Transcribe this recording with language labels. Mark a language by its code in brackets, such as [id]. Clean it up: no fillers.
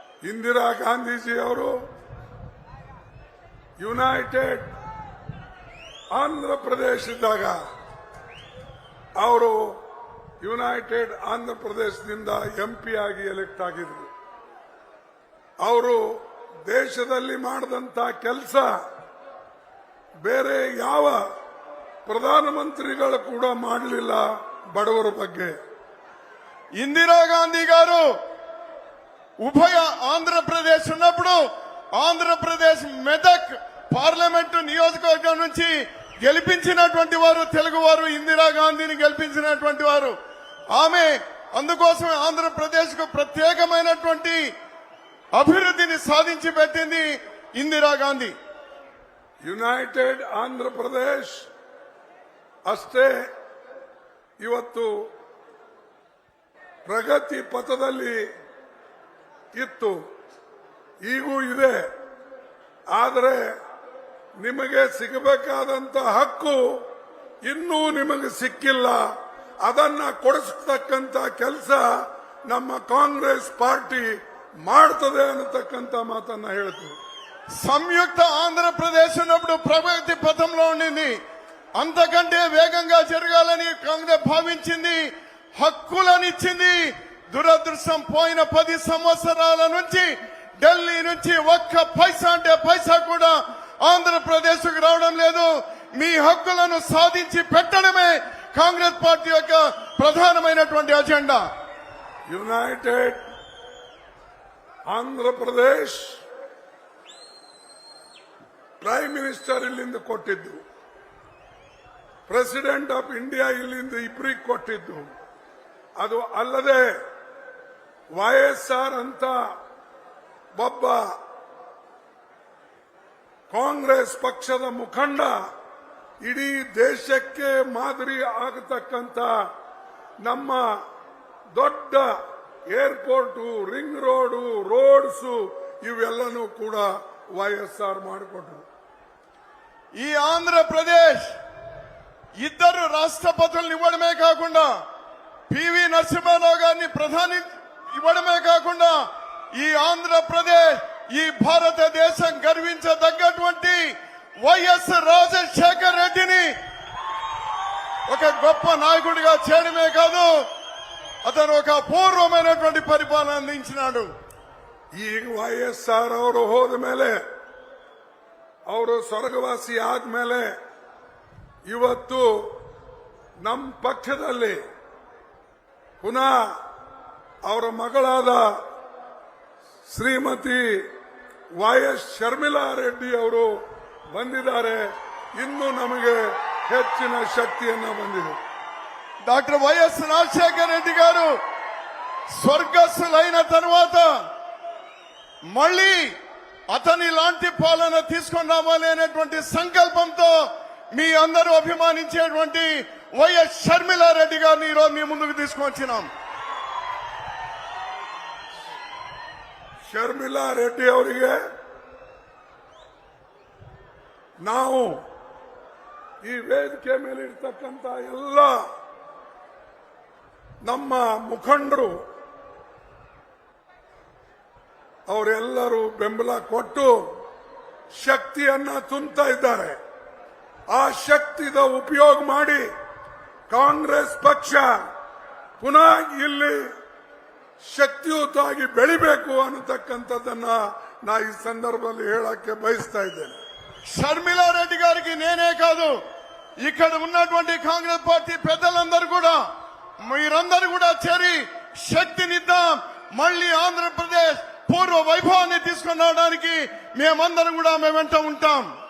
[kn] ಇಂದಿರಾ ಗಾಂಧೀಜಿ ಅವರು ಯುನೈಟೆಡ್ ಆಂಧ್ರ ಪ್ರದೇಶ್ ಇದ್ದಾಗ ಅವರು ಯುನೈಟೆಡ್ ಆಂಧ್ರ ಪ್ರದೇಶದಿಂದ ಎಂಪಿ ಆಗಿ ಎಲೆಕ್ಟ್ ಆಗಿದ್ರು. ಅವರು ದೇಶದಲ್ಲಿ ಮಾಡಿದಂತ ಕೆಲಸ ಬೇರೆ ಯಾವ ಪ್ರಧಾನಮಂತ್ರಿಗಳು ಕೂಡ ಮಾಡಲಿಲ್ಲ ಬಡವರ ಬಗ್ಗೆ. [te] ఇందిరా గాంధీ గారు ఉభయ ఆంధ్రప్రదేశ్ ఉన్నప్పుడు ఆంధ్రప్రదేశ్ మెదక్ పార్లమెంటు నియోజకవర్గం నుంచి గెలిపించినటువంటి వారు తెలుగువారు. ఇందిరా గాంధీని గెలిపించినటువంటి వారు ఆమె. అందుకోసం ఆంధ్రప్రదేశ్ కు ప్రత్యేకమైనటువంటి అభివృద్ధిని సాధించి పెట్టింది ఇందిరా గాంధీ. [kn] ಯುನೈಟೆಡ್ ಆಂಧ್ರ ಪ್ರದೇಶ್ ಅಷ್ಟೇ ಇವತ್ತು ಪ್ರಗತಿ ಪಥದಲ್ಲಿ ಇತ್ತು, ಈಗೂ ಇದೆ. ಆದರೆ ನಿಮಗೆ ಸಿಗಬೇಕಾದಂತ ಹಕ್ಕು ಇನ್ನೂ ನಿಮಗೆ ಸಿಕ್ಕಿಲ್ಲ. ಅದನ್ನ ಕೊಡಿಸತಕ್ಕಂತ ಕೆಲಸ ನಮ್ಮ ಕಾಂಗ್ರೆಸ್ ಪಾರ್ಟಿ ಮಾಡ್ತದೆ ಅನ್ನತಕ್ಕಂತ ಮಾತನ್ನ ಹೇಳ್ತು. [te] సంయుక్త ఆంధ్రప్రదేశ్ ఉన్నప్పుడు ప్రగతి పథంలో ఉండింది. అంతకంటే వేగంగా జరగాలని కాంగ్రెస్ భావించింది, హక్కులనిచ్చింది. దురదృష్టం పోయిన 10 సంవత్సరాల నుంచి ఢిల్లీ నుంచి ఒక్క పైసా అంటే పైసా కూడా ఆంధ్రప్రదేశ్ కు రావడం లేదు. మీ హక్కులను సాధించి పెట్టడమే కాంగ్రెస్ పార్టీ యొక్క ప్రధానమైనటువంటి agenda. [kn] United Andhra Pradesh prime minister ಇಲ್ಲಿಂದ ಕೊಟ್ಟಿದ್ದು, ಪ್ರೆಸಿಡೆಂಟ್ ಆಫ್ ಇಂಡಿಯಾ ಇಲ್ಲಿಂದ ಇಬ್ಬರಿಗೆ ಕೊಟ್ಟಿದ್ದು. ಅದು ಅಲ್ಲದೆ YSR ಅಂತ ಒಬ್ಬ ಕಾಂಗ್ರೆಸ್ ಪಕ್ಷದ ಮುಖಂಡ ಇಡೀ ದೇಶಕ್ಕೆ ಮಾದರಿ ಆಗತಕ್ಕಂತ ನಮ್ಮ ದೊಡ್ಡ ಏರ್ಪೋರ್ಟ್, ರಿಂಗ್ ರೋಡ್, ರೋಡ್ಸ್ ಇವೆಲ್ಲನೂ ಕೂಡ YSR ಮಾಡಿಕೊಟ್ರು. [te] ఈ ఆంధ్రప్రదేశ్ ఇద్దరు రాష్ట్రపతులను ఇవ్వడమే కాకుండా పివి నరసింహారావు గారిని ప్రధాని ఇవ్వడమే కాకుండా ఈ ఆంధ్రప్రదేశ్, ఈ భారతదేశం గర్వించదగ్గటువంటి వైఎస్ రాజశేఖర్ రెడ్డిని ఒక గొప్ప నాయకుడిగా చేయడమే కాదు, అతను ఒక అపూర్వమైనటువంటి పరిపాలన అందించినాడు. [kn] ಈಗ YSR ಅವರು ಹೋದ ಮೇಲೆ, ಅವರು ಸ್ವರ್ಗವಾಸಿ ಆದ್ಮೇಲೆ ಇವತ್ತು ನಮ್ಮ ಪಕ್ಷದಲ್ಲಿ ಪುನಃ ಅವರ ಮಗಳಾದ ಶ್ರೀಮತಿ YS ಶರ್ಮಿಳಾ ರೆಡ್ಡಿ ಅವರು ಬಂದಿದ್ದಾರೆ. ಇನ್ನು ನಮಗೆ ಹೆಚ್ಚಿನ ಶಕ್ತಿಯನ್ನ ಬಂದಿದೆ. [te] డాక్టర్ వైఎస్ రాజశేఖర్ రెడ్డి గారు స్వర్గస్థులైన తర్వాత మళ్ళీ అతని లాంటి పాలన తీసుకొని రావాలి అనేటువంటి సంకల్పంతో మీ అందరూ అభిమానించేటువంటి వైఎస్ షర్మిలా రెడ్డి గారిని ఈరోజు మీ ముందుకు తీసుకొచ్చినాం. [kn] ಶರ್ಮಿಳಾ ರೆಡ್ಡಿ ಅವರಿಗೆ ನಾವು ಈ ವೇದಿಕೆ ಮೇಲೆ ಇರ್ತಕ್ಕಂಥ ಎಲ್ಲ ನಮ್ಮ ಮುಖಂಡರು ಅವರೆಲ್ಲರೂ ಬೆಂಬಲ ಕೊಟ್ಟು ಶಕ್ತಿಯನ್ನ ತುಂಬುತ್ತಾ ಇದ್ದಾರೆ. ಆ ಶಕ್ತಿದ ಉಪಯೋಗ ಮಾಡಿ ಕಾಂಗ್ರೆಸ್ ಪಕ್ಷ ಪುನಃ ಇಲ್ಲಿ ಶಕ್ತಿಯುತವಾಗಿ ಬೆಳಿಬೇಕು ಅನ್ನತಕ್ಕಂಥದ್ದನ್ನ ನಾ ಈ ಸಂದರ್ಭದಲ್ಲಿ ಹೇಳಕ್ಕೆ ಬಯಸ್ತಾ ಇದ್ದೇನೆ. [te] షర్మిలా రెడ్డి గారికి నేనే కాదు, ఇక్కడ ఉన్నటువంటి కాంగ్రెస్ పార్టీ పెద్దలందరూ కూడా మీరందరూ కూడా చేరి శక్తినిద్దాం. మళ్ళీ ఆంధ్రప్రదేశ్ పూర్వ వైభవాన్ని తీసుకుని రావడానికి మేమందరం కూడా మేము వెంట ఉంటాం.